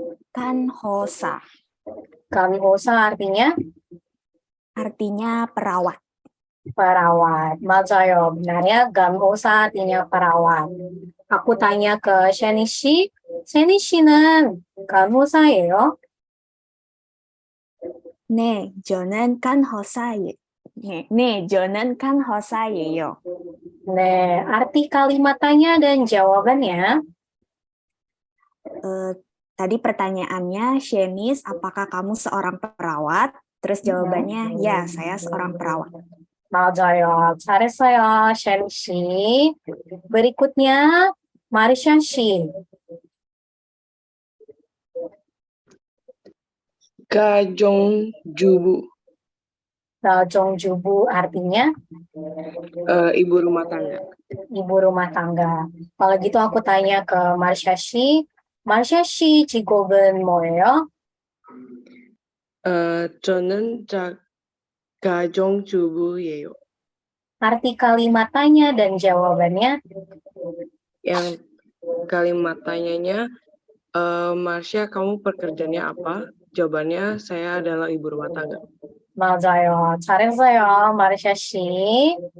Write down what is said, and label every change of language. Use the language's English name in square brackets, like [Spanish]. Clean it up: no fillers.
[Korean] Kanhosa, Kanhosa [Indonesian] artinya perawat. perawat. [Korean] 맞아요. [Indonesian] Benar ya, 간호사 artinya perawat. Aku tanya ke Shani 씨. [Korean] Shani 씨는 간호사예요? 네, 저는 간호사예요. 네, 저는 간호사예요. [Indonesian] Nah, arti kalimat tanya dan jawabannya. Tadi pertanyaannya, Shenis, apakah kamu seorang perawat? Terus jawabannya, ya, saya seorang perawat. [Korean] 맞아요. 잘했어요, 샤니 씨. [Indonesian] Berikutnya, 마르샤 씨. [Korean] Kajongjubu, [Indonesian] Jongjubu artinya ibu rumah tangga. ibu rumah tangga. Kalau gitu aku tanya ke Marsha Shi. [Korean] Marsha Shi, 직업은 뭐예요? 저는 가정주부예요. [Indonesian] Arti kalimat tanya dan jawabannya. Yang kalimat tanyanya, Marsha, kamu pekerjaannya apa? Jawabannya, saya adalah ibu rumah tangga. [Korean] 맞아요. 잘했어요, 마르샤 씨.